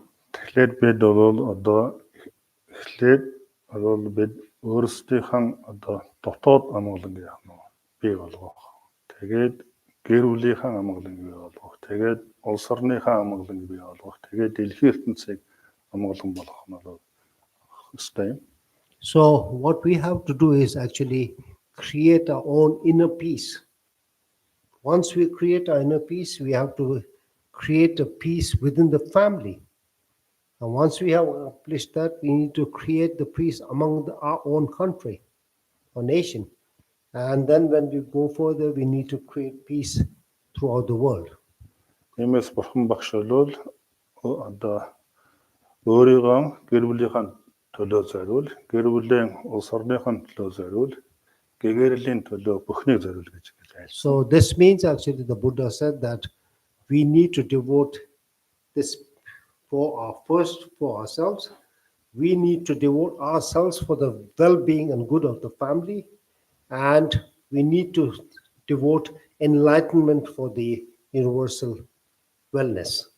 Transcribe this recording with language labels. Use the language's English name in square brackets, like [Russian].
[Mongolian] Тэгэхээр бид бол одоо бид өөрсдийнхээ одоо дотоод амгалан гэх юм уу бий болгох. Тэгээд гэр бүлийнхээ амгалан бий болгох. Тэгээд улс орныхаа амгалан бий болгох. Тэгээд дэлхийн ертөнцийг амгалан болгох нь бол хэвээр юм. [English] So what we have to do is actually create our own inner peace. Once we create our inner peace, we have to create a peace within the family. And once we have accomplished that, we need to create the peace among our own country or nation. And then when we go further, we need to create peace throughout the world. [Mongolian] Тиймээс бурхан багш бол одоо өөрийгөө гэр бүлийнхээ төлөө зориул, гэр бүлийн улс орныхын төлөө зориул, гэгэрлийн төлөө бүхнийг зориул гэж хэлсэн. [English] So this means actually the Buddha said that we need to devote this first for ourselves. We need to devote ourselves for the well-being and good of the family, and we need to devote enlightenment for the universal wellness.